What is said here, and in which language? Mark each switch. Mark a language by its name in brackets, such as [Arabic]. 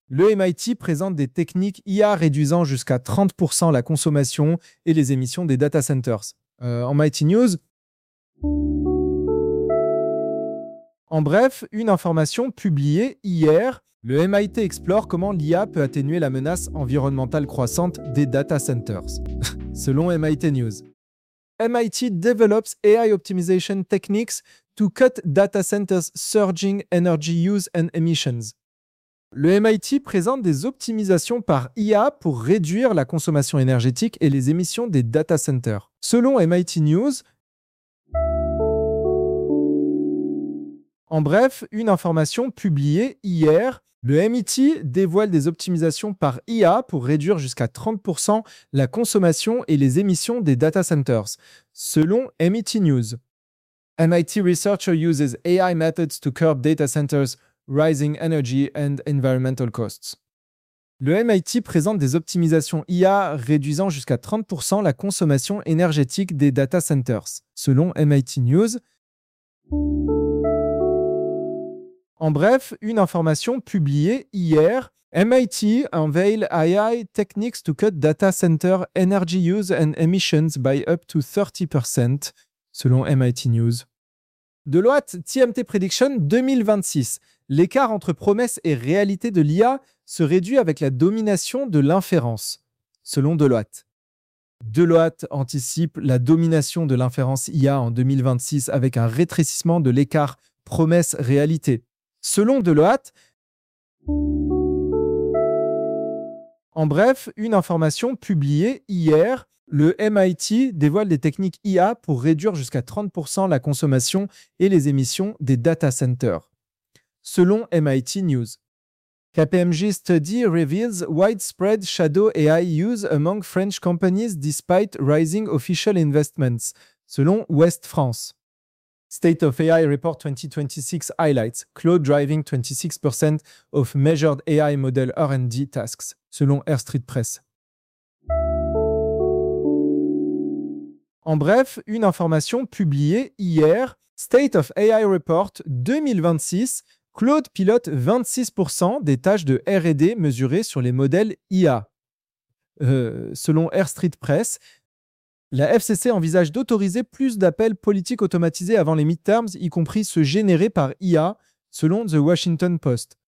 [French] Le MIT présente des techniques IA réduisant jusqu'à 30% la consommation et les émissions des data centers. En MIT News. En bref, une information publiée hier. Le MIT explore comment l'IA peut atténuer la menace environnementale croissante des data centers. Selon MIT News. [English] MIT develops AI optimization techniques to cut data centers' surging energy use and emissions. [French] Le MIT présente des optimisations par IA pour réduire la consommation énergétique et les émissions des data centers. Selon MIT News. En bref, une information publiée hier. Le MIT dévoile des optimisations par IA pour réduire jusqu'à 30% la consommation et les émissions des data centers, selon MIT News. [English] MIT researcher uses AI methods to curb data centers' rising energy and environmental costs. [French] Le MIT présente des optimisations IA réduisant jusqu'à 30% la consommation énergétique des data centers, selon MIT News. En bref, une information publiée hier, [English] MIT unveil AI techniques to cut data center energy use and emissions by up to 30%, selon MIT News. Deloitte TMT Prediction 2026. [French] L'écart entre promesses et réalité de l'IA se réduit avec la domination de l'inférence, selon Deloitte. Deloitte anticipe la domination de l'inférence IA en 2026 avec un rétrécissement de l'écart promesse-réalité. Selon Deloitte, en bref, une information publiée hier, le MIT dévoile des techniques IA pour réduire jusqu'à 30% la consommation et les émissions des data centers. [English] Selon MIT News, KPMG study reveals widespread shadow AI use among French companies despite rising official investments. Selon West France. State of AI Report 2026 highlights Claude driving 26% of measured AI model R&D tasks, selon Air Street Press. [French] En bref, une information publiée hier, State of AI Report 2026, Claude pilote 26% des tâches de R&D mesurées sur les modèles IA. Selon Air Street Press, la FCC envisage d'autoriser plus d'appels politiques automatisés avant les midterms, y compris ceux générés par IA, selon The Washington Post.